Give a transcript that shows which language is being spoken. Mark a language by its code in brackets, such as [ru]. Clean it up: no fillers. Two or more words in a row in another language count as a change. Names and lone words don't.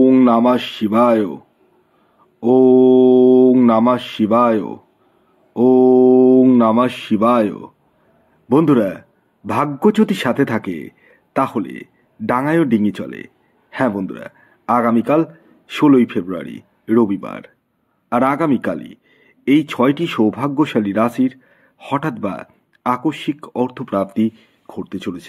[sa] নমঃ শিবায়। ওং নমঃ শিবায়। ওং নমঃ শিবায়। [bn] বন্ধুরা, ভাগ্য যদি সাথে থাকে তাহলে ডাঙায়ও ডিঙি চলে। হ্যাঁ বন্ধুরা, আগামীকাল 16ই ফেব্রুয়ারি রবিবার, আর আগামীকালই এই 6টি সৌভাগ্যশালী রাশির হঠাৎ বা আকস্মিক অর্থপ্রাপ্তি ঘটতে চলেছে।